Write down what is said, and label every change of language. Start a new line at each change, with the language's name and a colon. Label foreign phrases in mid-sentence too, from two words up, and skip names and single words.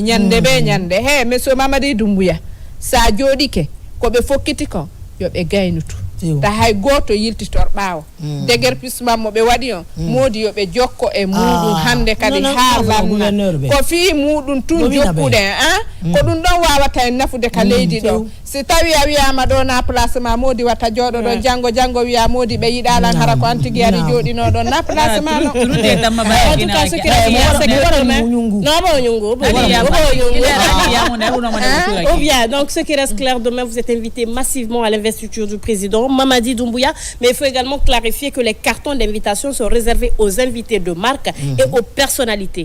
Fula: nyande be nyande he monsieur Mamadi Doumbouya sa jodike ko be fokkiti ko yo be gaynutu ta hay goto yiltitor baawo déguerpissement mo be wadi on modi yo be jokko e mudum hande kadi haalanna ko fi mudum tun jokkude ko dum don wawata en nafude ka leydi do si tawi a wi'ama do na placement modi wata jodo do jango wi'a modi be yidalan hara ko antigi ari jodi no do na placement no turude damma ba
French: en tout cas ce qui reste donc ce qui reste clair demain vous êtes invités massivement à l'investiture du président Mamadi Doumbouya, mais il faut également clarifier que les cartons d'invitation sont réservés aux invités de marque et aux personnalités.